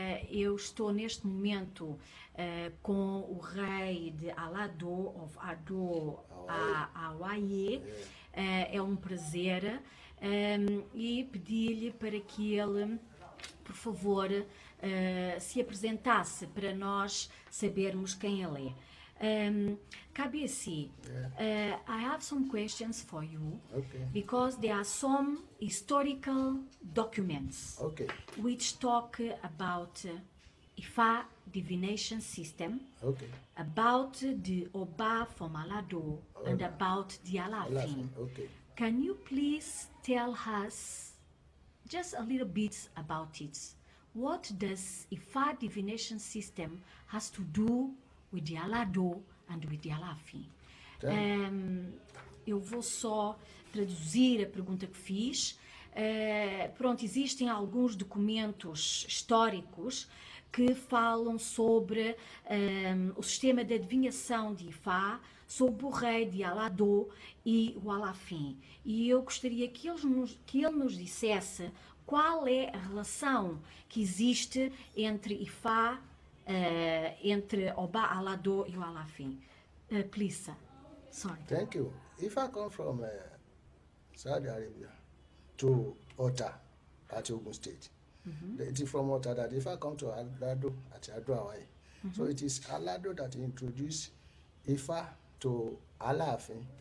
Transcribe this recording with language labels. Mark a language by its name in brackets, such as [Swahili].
[Portuguese] Eu estou neste momento com o rei de Alado of Ado Awaye. É um prazer e pedi-lhe para que ele, por favor, se apresentasse para nós sabermos quem ele é. [English] Kabiyesi, I have some questions for you, Okay. because there are some historical documents which talk about Ifa divination system, about the Oba from Alado, and about the Alafin. Okay. Can you please tell us just a little bit about it? What does Ifa divination system has to do with the Alado and with the Alafin? [Portuguese] Eu vou só traduzir a pergunta que fiz. Pronto, existem alguns documentos históricos que falam sobre o sistema de adivinhação de Ifá, sobre o rei de Alado e o Alafin. E eu gostaria que ele nos dissesse qual é a relação que existe entre Ifá, entre Oba Alado e o Alafin. [English] Please, sir. Sorry. Thank you. If I come from Saudi Arabia to Ota at Ogun State, it is from Ota that if I come to Alado at Ado Awaye. So it is Alado that introduced Ifa to Alafin.